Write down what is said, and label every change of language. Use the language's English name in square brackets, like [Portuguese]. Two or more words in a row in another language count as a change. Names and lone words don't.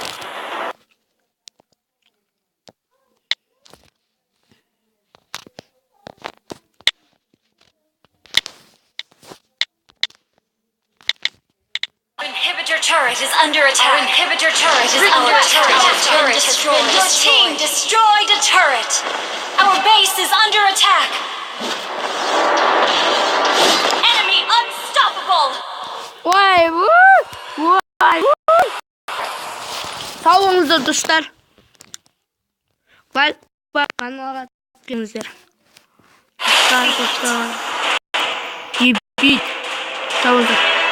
[English] Our inhibitor turret is under attack. Our inhibitor turret is under attack. Our turret has been destroyed. Your team destroyed a turret. Our base is under attack. Enemy unstoppable. [Azerbaijani] Vay vay. Sağ olun dostlar. [Kazakh] Lайк kanalға тіркеліңіздер. [Azerbaijani] Dostlar. Sağ olun.